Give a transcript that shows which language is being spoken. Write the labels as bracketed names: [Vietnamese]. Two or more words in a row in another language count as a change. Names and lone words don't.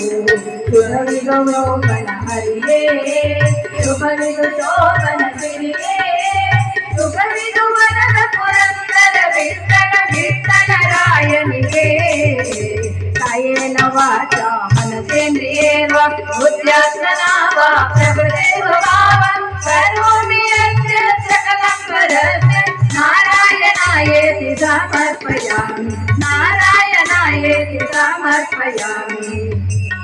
[Kannada] ಶುಭವಿದು ಶೋಭನ ಹರಿಯೇ ಶುಭವಿದು ಶೋಭನ ಸಿರಿಯೇ ಶುಭವಿದು ವರದ ಪುರಂದರ ವಿಠಲ ವಿಠಲ ರಾಯನಿಗೆ [Sanskrit] ಕಾಯೇನ ವಾಚ ಮನಸೇಂದ್ರಿಯೇವ ಬುದ್ಧ್ಯಾತ್ಮನಾವ ಪ್ರಭುದೇವ ಭಾವ ಕರೋಮಿ ಯಜ್ಞ ಸಕಲಂ ಪರಸ್ಯ ನಾರಾಯಣಾಯೇತಿ ಸಮರ್ಪಯಾಮಿ ನಾರಾಯಣಾಯೇತಿ ಸಮರ್ಪಯಾಮಿ